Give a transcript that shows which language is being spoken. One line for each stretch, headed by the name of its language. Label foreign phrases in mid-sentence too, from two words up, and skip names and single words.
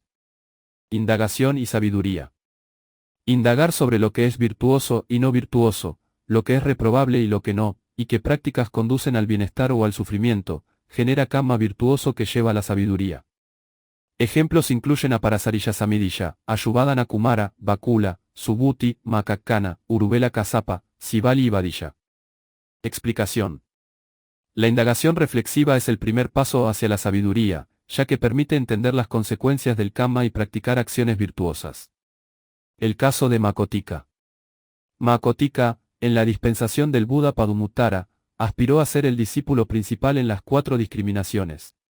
Spanish: Indagación y sabiduría. Indagar sobre lo que es virtuoso y no virtuoso, lo que es reprobable y lo que no, y qué prácticas conducen al bienestar o al sufrimiento, genera karma virtuoso que lleva a la sabiduría. Ejemplos incluyen a Parasariya Samidisha, Ayubadana Kumara, Bakula, Subhuti, Makakana, Uruvela Kassapa, Sivali y Vadisha. Explicación. La indagación reflexiva es el primer paso hacia la sabiduría, ya que permite entender las consecuencias del karma y practicar acciones virtuosas. El caso de Makotika. Makotika, en la dispensación del Buda Padumuttara, aspiró a ser el discípulo principal en las 4 discriminaciones.